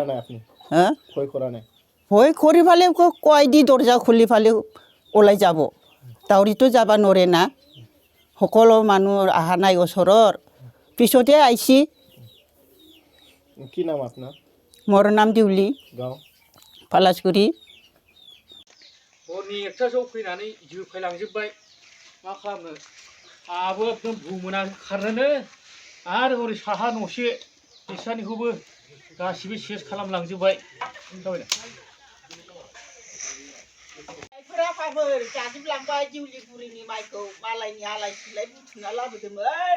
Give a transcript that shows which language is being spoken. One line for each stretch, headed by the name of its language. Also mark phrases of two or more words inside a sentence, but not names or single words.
Assamese: ভয় কৰা নাই? ভয় কৰি ফালে কয় দি দৰ্জা খুলি ফালে ওলাই যাব। দাউৰিতো যাব নৰে না, সকলো মানুহ অহা নাই ওচৰৰ। পিছতে আহিছি। কি নাম আপোনাৰ? মোৰ নাম দিউলি, গাঁও
Bodo: पलासगुरि। हरनि 1टासोआव फैनानै जोफायलांजोब्बाय। मा खालामनो, आहाबो एकदम बुंमोना खारनोनो। आरो हरै साहा न'से बिसानिखौबो गासिबो सेस खालामलांजोब्बाय। जायफोर जाजोबलांबाय दिउलि बुरिनि माइखौ मालायनि आलाय सिलाय बुथुमना लाबोदोंमोन।